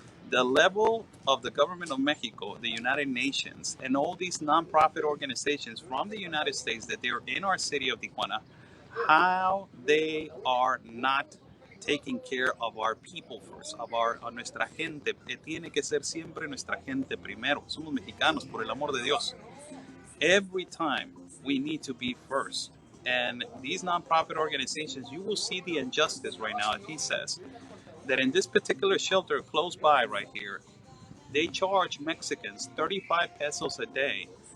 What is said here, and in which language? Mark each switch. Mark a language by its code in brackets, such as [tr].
[en] The level of the government of Mexico, the United Nations, and all these nonprofit organizations from the United States that they're in our city of Tijuana, how they are not taking care of our people first, of [es] nuestra gente. Tiene que ser siempre nuestra gente primero. Somos mexicanos, por el amor de Dios. [en] Every time we need to be first. And these nonprofit organizations, you will see the injustice right now, if he says that in this particular shelter close by right here, they charge Mexicans 35 pesos a day.